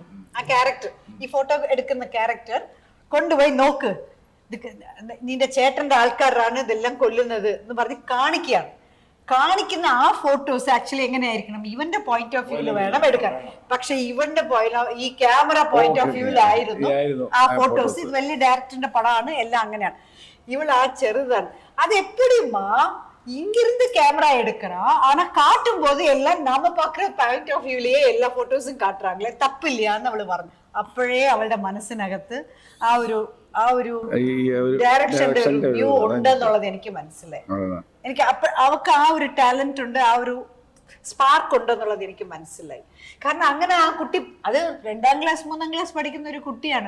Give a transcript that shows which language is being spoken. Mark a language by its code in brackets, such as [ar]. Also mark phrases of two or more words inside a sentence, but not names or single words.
[ml] ആ ക്യാരക്ടർ, ഈ ഫോട്ടോ എടുക്കുന്ന ക്യാരക്ടർ കൊണ്ടുപോയി നോക്ക്, നിന്റെ ചേട്ടന്റെ ആൾക്കാരാണ് ഇതെല്ലാം കൊല്ലുന്നത് എന്ന് പറഞ്ഞ് കാണിക്കുന്ന ആ ഫോട്ടോസ് ആക്ച്വലി എങ്ങനെയായിരിക്കണം, ഇവന്റെ [en] point of view [ml] വേണം എടുക്കാൻ. പക്ഷെ ഇവന്റെ ഈ [en] camera point of view [ml] ആ ഫോട്ടോസ്. ഇത് വലിയ ഡയറക്ടറിന്റെ പടമാണ്, എല്ലാം അങ്ങനെയാണ്. [ta] இவள் [ml] ചെറുതാണ്. [ta] அது எப்படிமா இங்கிருந்து கேமரா எடுக்கிறோம், ஆனா காட்டும் போது எல்லாம் நாம பாக்குற [en] point of view [ta] எல்லா போட்டோஸும் காட்டுறாங்களே, தப்பு இல்லையான்னு [ml] അവള് പറഞ്ഞു. അപ്പോഴേ അവളുടെ മനസ്സിനകത്ത് ആ ഒരു ഡയറക്ഷന്റെ ഒരു വ്യൂ ഉണ്ടെന്നുള്ളത് എനിക്ക് മനസ്സിലായി. എനിക്ക് അവൾക്ക് ആ ഒരു ടാലന്റ് ഉണ്ട്, ആ ഒരു സ്പാർക്ക് ഉണ്ടെന്നുള്ളത് എനിക്ക് മനസ്സിലായി. കാരണം അങ്ങനെ ആ കുട്ടി, അത് 2ാം ക്ലാസ് 3ാം ക്ലാസ് പഠിക്കുന്ന ഒരു കുട്ടിയാണ്.